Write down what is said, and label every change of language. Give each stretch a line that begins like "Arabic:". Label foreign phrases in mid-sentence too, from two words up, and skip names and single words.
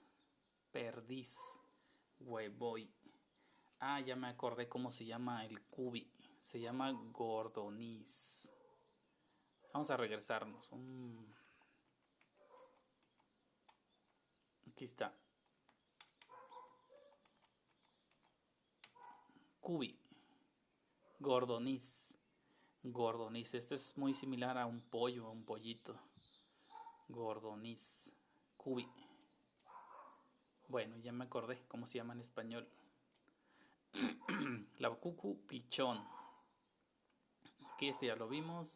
Spanish: Perdiz. Huevoy. Ya me acordé cómo se llama el cubi. Se llama gordoniz. Vamos a regresarnos. Aquí está. Cubi. Gordoniz. Gordoniz. Este es muy similar a un pollo, a un pollito. Gordoniz. Cubi. Bueno, ya me acordé cómo se llama en español. Lavkuku pichón. Aquí ya lo vimos.